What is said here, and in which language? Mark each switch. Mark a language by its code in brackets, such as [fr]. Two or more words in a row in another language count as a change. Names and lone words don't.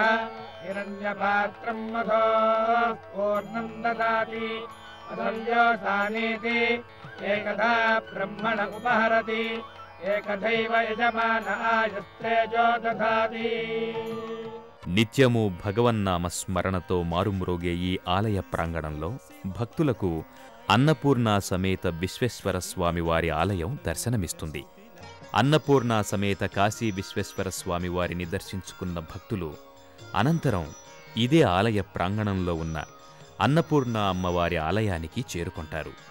[sa] हिरण्यपात्रं मधो पूर्णं ददाति अधर्योसानीति एकधा ब्रह्मण उपहरति एकधैव यजमान आयुस्तेजो दधाति. [te] నిత్యము భగవన్నామ స్మరణతో మారుమ్రోగే ఈ ఆలయ ప్రాంగణంలో భక్తులకు అన్నపూర్ణ సమేత విశ్వేశ్వర స్వామివారి ఆలయం దర్శనమిస్తుంది. అన్నపూర్ణ సమేత కాశీ విశ్వేశ్వర స్వామివారిని దర్శించుకున్న భక్తులు అనంతరం ఇదే ఆలయ ప్రాంగణంలో ఉన్న అన్నపూర్ణ అమ్మవారి ఆలయానికి చేరుకుంటారు.